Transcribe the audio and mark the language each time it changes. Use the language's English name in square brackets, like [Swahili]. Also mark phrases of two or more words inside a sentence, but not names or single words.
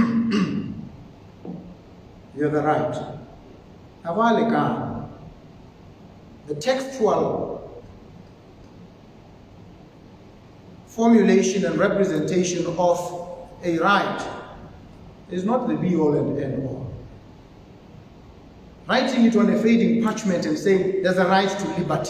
[English] You have a right. [Southern Sotho] Ha ba lekana. [English] The textual formulation and representation of a right is not the be-all and end-all. Writing it on a fading parchment and saying there's a right to liberty.